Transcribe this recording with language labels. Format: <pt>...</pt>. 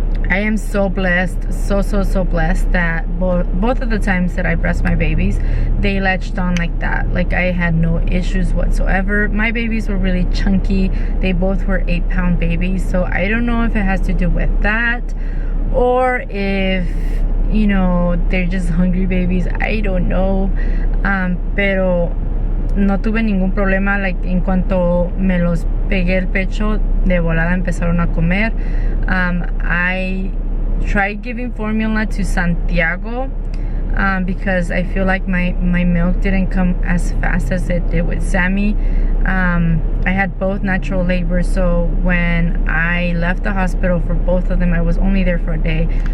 <en>I am so blessed, so blessed that both of the times that I breast my babies, they latched on like that. Like, I had no issues whatsoever. My babies were really chunky. They both were 8-pound babies. So I don't know if it has to do with that, or if, you know, they're just hungry babies. I don't know.</en> <es>Pero no tuve ningún problema. Like, en cuanto me los pegué el pecho, de volada empezaron a comer.</es> <en>I tried giving formula to Santiago because I feel like my milk didn't come as fast as it did with Sammy. I had both natural labor, so when I left the hospital for both of them, I was only there for a day.</en>